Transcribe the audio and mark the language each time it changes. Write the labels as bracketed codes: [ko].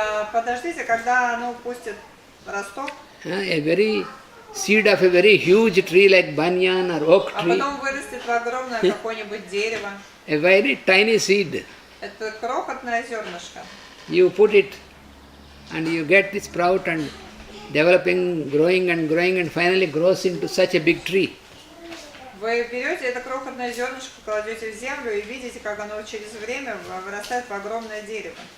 [ru] Подождите, когда оно пустит росток. [en] A very seed of a very huge tree like banyan or oak tree. [ru] А потом вырастет в огромное какое-нибудь дерево. [en] A very tiny seed. [ru] Это крохотное зернышко. [en] You put it and you get the sprout and developing, growing and finally grows into such a big tree. [ru] Вы берете это крохотное зернышко, кладете в землю и видите, как оно через время вырастает в огромное дерево.